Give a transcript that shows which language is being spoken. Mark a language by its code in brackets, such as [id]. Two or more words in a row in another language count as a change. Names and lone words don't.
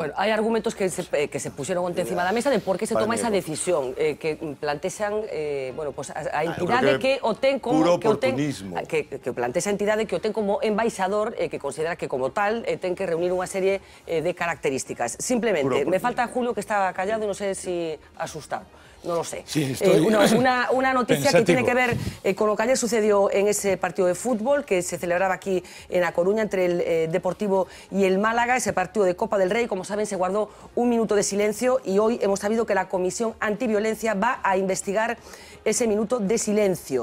[gl] Bueno, hai argumentos que se puxeron onte encima da mesa de por que se toma esa decisión, que plantexan a entidade que o ten como... Puro oportunismo. Que plantexa a entidade que o ten como embaixador, que considera que como tal ten que reunir unha serie de características. [es] Simplemente, me falta Julio que está callado [gl] e non sei si asustado. [es] No lo sé. Sí, una noticia pensativo. que tiene que ver con lo que ayer sucedió en ese partido de fútbol que se celebraba aquí en A Coruña entre el Deportivo y el Málaga, ese partido de Copa del Rey. Como saben, se guardó un minuto de silencio y hoy hemos sabido que la Comisión Antiviolencia va a investigar ese minuto de silencio.